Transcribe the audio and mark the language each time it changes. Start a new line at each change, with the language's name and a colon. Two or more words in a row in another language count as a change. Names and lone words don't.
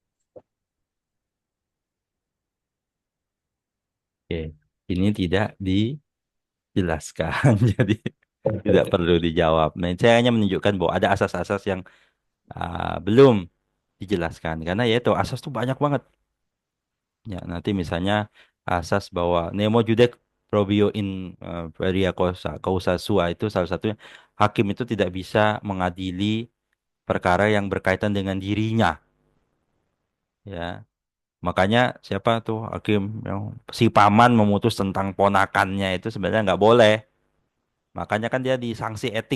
Indonesian: Oke, ini tidak dijelaskan, jadi tidak perlu dijawab. Nah, saya hanya menunjukkan bahwa ada asas-asas yang belum dijelaskan karena ya itu asas tuh banyak banget. Ya, nanti misalnya asas bahwa
Latin: nemo judex probio in peria causa sua
Indonesian: itu salah satunya hakim itu tidak bisa mengadili perkara yang berkaitan dengan dirinya. Ya, makanya siapa tuh hakim yang si paman memutus tentang ponakannya itu sebenarnya nggak boleh. Makanya kan dia disanksi etik.